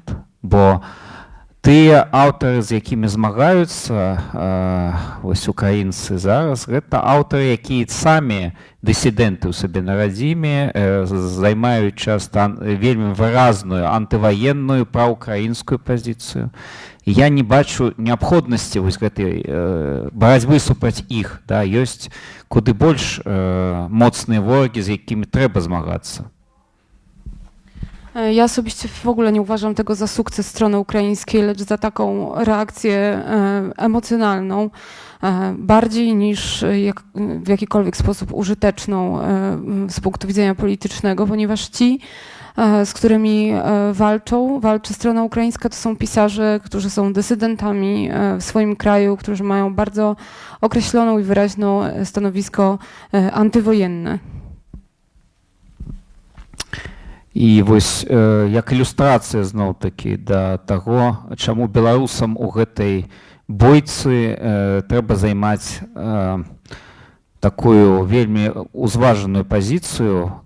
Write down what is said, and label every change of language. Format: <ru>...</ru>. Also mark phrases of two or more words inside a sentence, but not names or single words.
<be>Бо тыя аўтары, з якімі змагаюцца вось украінцы зараз, гэта аўтары, якія самі дысідэнты ў сабе на радзіме, займаюць часта вельмі выразную антываенную праўкраінскую пазіцыю. Я не бачу неабходнасці вось гэтай барацьбы супраць іх. Да, ёсць куды больш моцныя ворагі, з якімі трэба змагацца.</be> <pl>Ja osobiście w ogóle nie uważam tego za sukces strony ukraińskiej, lecz za taką reakcję emocjonalną, bardziej niż w jakikolwiek sposób użyteczną z punktu widzenia politycznego, ponieważ ci, z którymi walczy strona ukraińska, to są pisarze, którzy są dysydentami w swoim kraju, którzy mają bardzo określoną i wyraźne stanowisko antywojenne.</pl> <be>І вось як ілюстрацыя зноў-такі да таго, чаму беларусам у гэтай бойцы трэба займаць такую вельмі ўзважаную пазіцыю.</be>